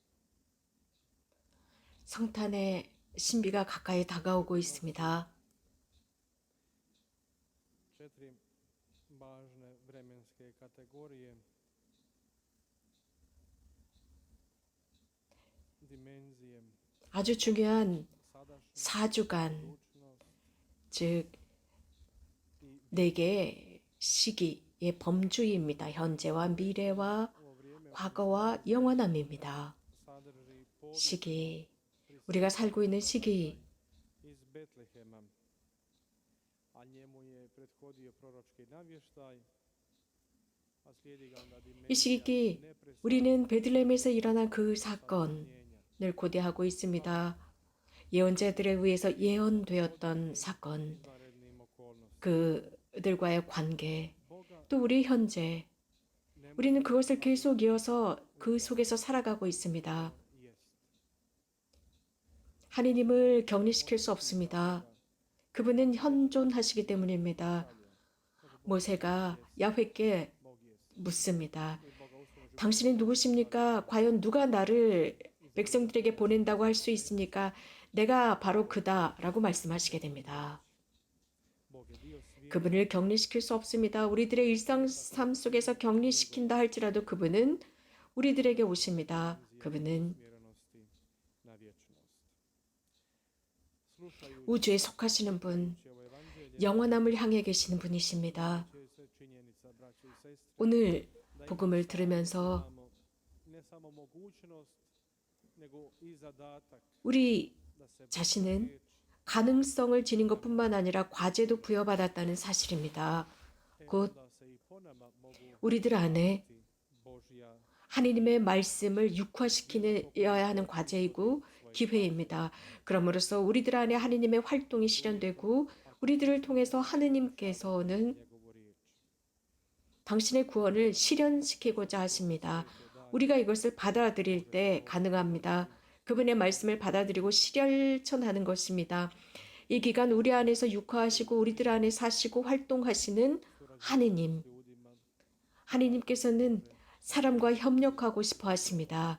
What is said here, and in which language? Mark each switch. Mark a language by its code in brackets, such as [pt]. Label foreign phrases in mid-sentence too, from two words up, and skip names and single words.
[ko] 성탄의 신비가 가까이 다가오고 있습니다. [hr] 4 važne vremenske kategorije, dimenzije, [ko] 아주 중요한 [hr] sadašnjost, [ko] 4주간, [hr] budućnost [ko] 즉 [hr] i [ko] 4개의 시기의 범주입니다. 현재와 미래와 [hr] ovo vrijeme [ko] 과거와 영원함입니다. [hr] sadrži povijest [ko] 시기, 우리가 살고 있는 시기, [hr] iz Betlehema, a njemu je prethodio proročki navještaj, a slijedi ga onda [ko] 이 [hr] dimenzija [ko] 시기 [hr] neprestanog [ko] 우리는 베들레헴에서 일어난 그 사건을 [hr] mijenja, [ko] 고대하고 있습니다. 예언자들에 의해서 예언되었던 사건, [hr] izvanrednim okolnostima. [ko] 그들과의 관계, [hr] Boga [ko] 또 우리 현재, [hr] ne [ko] 우리는 그것을 계속 이어서 그 속에서 살아가고 있습니다. [hr] jest. [ko] 하느님을 격리시킬 수 없습니다. 그분은 현존하시기 때문입니다. 모세가 야훼께 [hr] Bog jest. [ko] 묻습니다. [hr] I Boga uskoro će [ko] 당신은 누구십니까? 과연 누가 나를 백성들에게 보낸다고 할 수 있습니까? 내가 바로 그다라고 말씀하시게 됩니다. [hr] Bog je dio svijeta. [ko] 그분을 격리시킬 수 없습니다. 우리들의 일상 삶 속에서 격리시킨다 할지라도 그분은 우리들에게 오십니다. 그분은 [hr] Usmjerenosti na vječnost. Slušajući [ko] 우주에 속하시는 분, [hr] ovo evanđelje, [ko] 영원함을 향해 계시는 분이십니다. [hr] će se činjenica, braćo i sestre, [ko] 오늘 복음을 들으면서 [hr] imamo ne samo mogućnost, nego i zadatak [ko] 우리 [hr] da se [ko] 자신은 [hr] riječ [ko] 가능성을 지닌 것뿐만 아니라 과제도 부여받았다는 사실입니다. 곧 [hr] da se i po nama mogu [ko] 우리들 안에 [hr] Božja [ko] 하느님의 말씀을 육화시켜야 하는 과제이고 기회입니다. 그럼으로써 우리들 안에 하느님의 활동이 실현되고 우리들을 통해서 하느님께서는 [hr] njegovu riječ. [ko] 당신의 구원을 실현시키고자 하십니다. 우리가 이것을 받아들일 때 가능합니다. 그분의 말씀을 받아들이고 실천하는 것입니다. 이 기간 우리 안에서 육화하시고 우리들 안에 사시고 활동하시는 하느님, 하느님께서는 사람과 협력하고 싶어 하십니다.